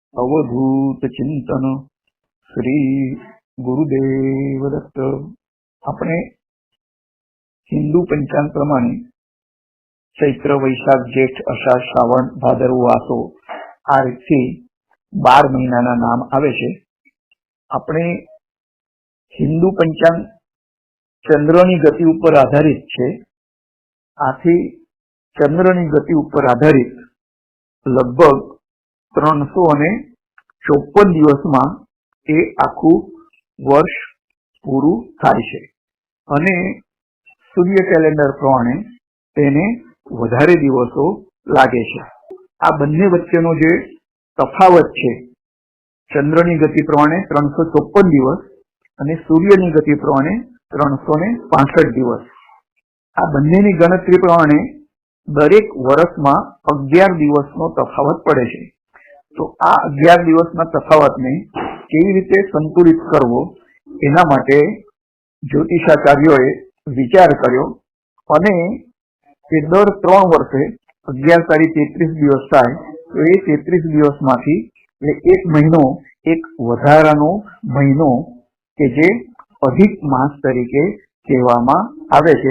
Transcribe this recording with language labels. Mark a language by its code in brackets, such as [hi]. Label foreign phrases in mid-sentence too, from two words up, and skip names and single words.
[gu] અવધૂત ચિંતન શ્રી ગુરુદેવ દત્ત। આપણે હિંદુ પંચાંગ પ્રમાણે ચૈત્ર વૈશાખ જેઠ અષાઢ શ્રાવણ ભાદરવો આસો આ રીતથી 12 મહિનાના નામ આવે છે। આપણે હિંદુ પંચાંગ ચંદ્રની ગતિ ઉપર આધારિત છે। આથી ચંદ્રની ગતિ ઉપર આધારિત લગભગ 354 દિવસ માં એ આખું વર્ષ પૂરું થાય છે અને સૂર્ય કેલેન્ડર પ્રમાણે તેને વધારે દિવસો લાગે છે। આ બંને વચ્ચેનો જે તફાવત છે, ચંદ્રની ગતિ પ્રમાણે 354 દિવસ અને સૂર્યની ગતિ પ્રમાણે 365 દિવસ। આ બંનેની ગણતરી પ્રમાણે દરેક વર્ષમાં 11 દિવસનો તફાવત પડે છે। તો આ 11 દિવસના તફાવતને કેવી રીતે સંતુલિત કરવો એના માટે જ્યોતિષાચાર્યોએ વિચાર કર્યો અને કે દર 3 વર્ષે 11 તારી 33 દિવસ થાય તો એ 33 દિવસમાંથી એક મહિનો એક વધારાનો મહિનો કે જે અધિક માસ તરીકે કહેવામાં આવે છે।